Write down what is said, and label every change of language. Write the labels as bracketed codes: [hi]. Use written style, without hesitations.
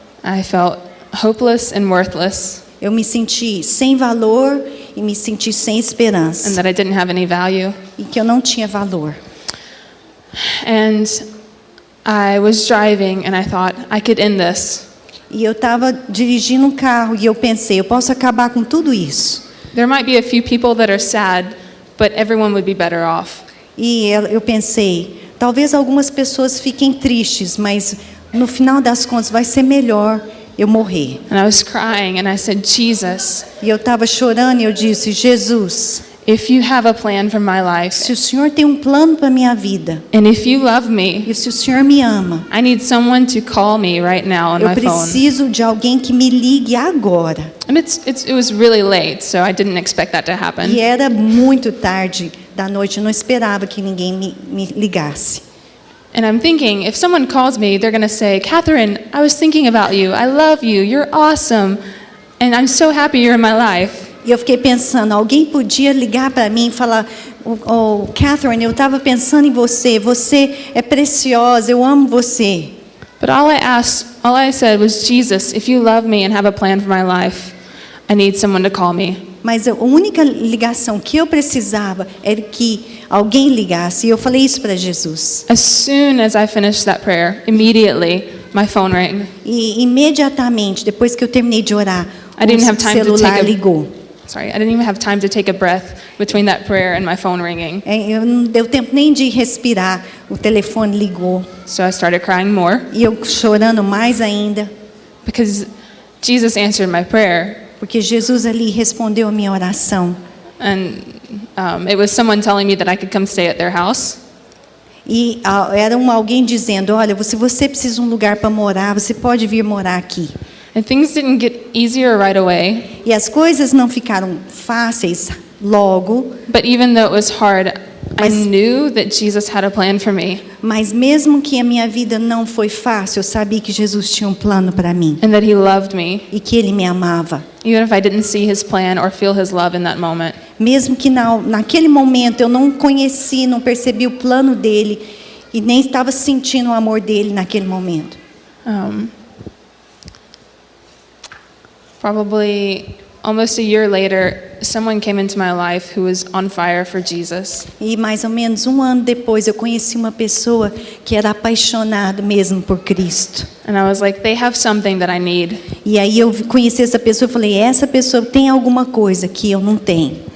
[en] I felt hopeless and worthless, [pt] Eu me senti sem valor e me senti sem [en] and [pt] esperança. [en] that I didn't have any value. [pt] E que eu não tinha valor. [en] And I was driving, and I thought, I could end this. [pt] E eu estava dirigindo um carro e eu pensei, eu posso acabar com tudo isso. [en] There might be a few people that are sad, but everyone would be better off. [pt] E eu pensei, talvez algumas pessoas fiquem tristes, mas no final das contas vai ser melhor eu morrer. [en] And I was crying, and I said, Jesus, [pt] E eu estava chorando e eu disse, Jesus, [en] if you have a plan for my life, [pt] se o Senhor tem um plano para minha vida, [en] and if you love me, [pt] e se o Senhor me ama, [en] I need someone to call me right now on [pt] eu [en] my phone. [pt] preciso de alguém que me ligue agora. [en] And it was really late, so I didn't expect that to happen. [pt] E era muito tarde da noite, eu não esperava que ninguém me ligasse. [en] And I'm thinking, if someone calls me, they're going to say, Catherine, I was thinking about you. I love you. You're awesome. And I'm so happy you're in my life. [pt] E eu fiquei pensando, alguém podia ligar para mim e falar, Catherine, eu estava pensando em você, você é preciosa, eu amo você. [en] But all I said was, Jesus, if you love me and have a plan for my life, I need someone to call me. [pt] Mas a única ligação que eu precisava era que alguém ligasse. E eu falei isso para Jesus. [en] As soon as I finished that prayer, immediately my phone rang. [pt] E imediatamente, depois que eu terminei de orar, [en] I didn't have [pt] o [en] time to [pt] celular [en] take a- [pt] ligou. [en] I didn't even have time to take a breath between that prayer and my phone ringing. [pt] Eu não deu tempo nem de respirar, o telefone ligou. [en] So I started crying more [pt] E eu chorando mais ainda, [en] because Jesus answered my prayer. [pt] porque Jesus ali respondeu a minha oração. [en] And it was someone telling me that I could come stay at their house. [pt] E era alguém dizendo, olha, se você precisa de um lugar para morar, você pode vir morar aqui. [en] And things didn't get easier right away, [pt] E as coisas não ficaram fáceis logo, [en] but even though it was hard, I [pt] Mas- [en] knew that Jesus had a plan for me [pt] mas mesmo que a minha vida não foi fácil, eu sabia que Jesus tinha um plano para mim [en] and that he loved me, [pt] e que Ele me amava. [en] even if I didn't see his plan or feel his love in that moment. [pt] Mesmo que naquele momento eu não conheci, não percebi o plano dele e nem estava sentindo o amor dele naquele momento. [en] Probably almost a year later, someone came into my life who was on fire for Jesus. [pt] E mais ou menos um ano depois eu conheci uma pessoa que era apaixonada mesmo por Cristo. [en] And I was like, they have something that I need. [pt] E aí eu conheci essa pessoa e falei, essa pessoa tem alguma coisa que eu não tenho.